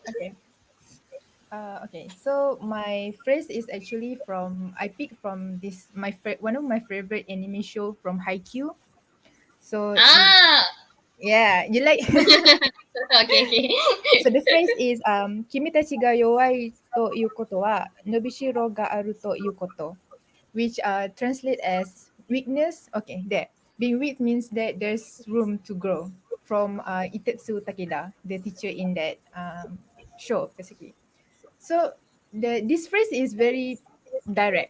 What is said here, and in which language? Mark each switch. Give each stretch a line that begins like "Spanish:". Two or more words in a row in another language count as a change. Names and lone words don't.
English: Okay. Okay, so my phrase is actually from I picked from this one of my favorite anime show from Haikyuu. So ah, yeah, you like. okay, okay. So the phrase is
Japanese: 君たちが弱いということは伸びしろがあるということ,
English: which translate as weakness. Okay, there. Being weak means that there's room to grow. From Itetsu Takeda, the teacher in that show, basically. So this phrase is very direct.